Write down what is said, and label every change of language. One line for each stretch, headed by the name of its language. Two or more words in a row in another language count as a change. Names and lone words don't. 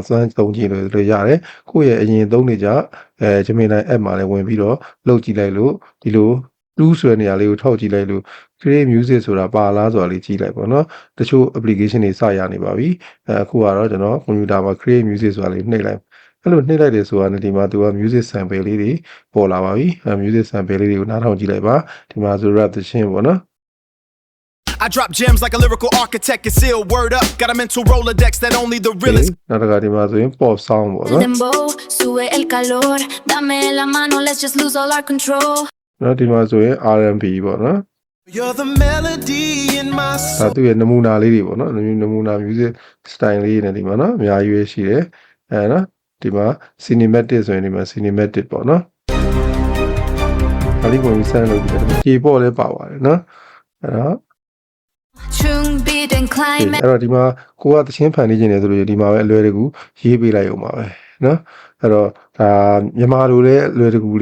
Burmese: စမ်းသုံးကြည့်လို့ရတယ်ကိုယ့်ရဲ့အရင်သုံးနေကြGemini app မှာလည်းဝင်ပြီးတော့လုပ်ကြည့်လိုက်လို့ဒီလို2ဆိုတဲ့နေရာလေးကိုထောက်ကြည့်လိုက်လို့
English: create music
Burmese: ဆိုတာပါလားဆိုတာလေးကြည့်လိုက်ပေါ့နော်တချို့ application တွေစရနေပါပြီအခုကတော့ကျွန်တော်ကွန်ပျူတာမှာ
English: create music
Burmese: ဆိုတာလေးနှိပ်လိုက်အဲ့လိုနှိပ်လိုက်တယ်ဆိုတာနဲ့ဒီမှာသူက
English: music sample
Burmese: လေးတွေပေါ်လာပါပြီ
English: music sample
Burmese: လေးတွေကိုနားထောင်ကြည့်လိုက်ပါဒီမှာဆို rap သချင်းပေါ့နော်
English: I drop gems like a lyrical architect and seal word up got a mental Rolodex that only the realest
Burmese: နောက်တစ်ခါဒီမှာဆိုရင် pop sound ပေါ့နော်
Spanish: sube el calor dame la mano
English: let's just lose all our control
Burmese: နော်ဒီမှာဆိုရင် R&B ပေါ့နော်
English: You're the melody in my soul
Burmese: ဒါသူ့ရဲ့နမူနာလေးတွေပေါ့နော်နမူနာ
English: music style
Burmese: လေးတွေနဲ့ဒီမှာနော်အများကြီးပဲရှိတယ်နော်ဒီမှာ cinematic ဆိုရင်ဒီမှာ cinematic ပေါ့နော်ဒါလေးကိုစမ်းလို့ဒီကြေပေါ့လဲပါပါတယ်နော်အဲ့တော့ အဲ့တော့ဒီမှာကိုကသချင်းဖန်နေခြင်းတယ်ဆိုလို့ဒီမှာပဲအလွယ်တကူရေးပေးလိုက်အောင်ပါပဲနော်အဲ့တော့ဒါမြန်မာလိုလည်းအလွယ်တကူ